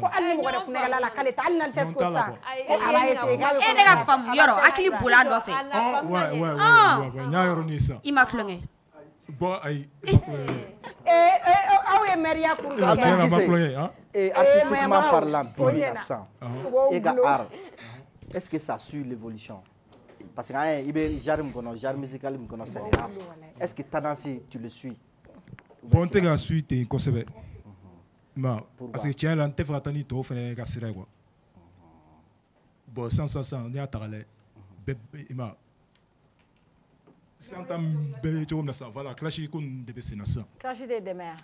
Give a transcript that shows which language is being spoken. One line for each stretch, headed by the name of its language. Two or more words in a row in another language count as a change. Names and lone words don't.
Bambara: ko hali ni mɔgɔ wɛrɛ tulonkɛ la k'ale tɛ hali n'ale tɛ so sa e ne ka faamu yɔrɔ hakili bol'a nɔfɛ n y'a yɔrɔ nin san i ma tulonkɛ bon ayi aw ye mɛriya kuru kɛ tiɲɛ na ma tulonkɛ
French: artistiquement parlant
Bambara: bi la san e ka
French: art est-ce que ça suit l'évolution parce que
Bambara: i bɛ genre min kɔnɔ
French: genre musical
Bambara: min kɔnɔ
French: c'est le rap est-ce que tendance tu le suis
Bambara: bon n tɛ ka suit ten kosɛbɛ ma
French: parce que
Bambara: tiɲɛ la n tɛ fɛ ka taa ni tɔw fɛnɛ ka sira ye quoi bon sisan n'i y'a ta k'a lajɛ bɛɛ i ma sisan ta bɛɛ ye cogo min na sisan voilà clash ko ninnu de bɛ sen na sisan clash de dɛmɛ ya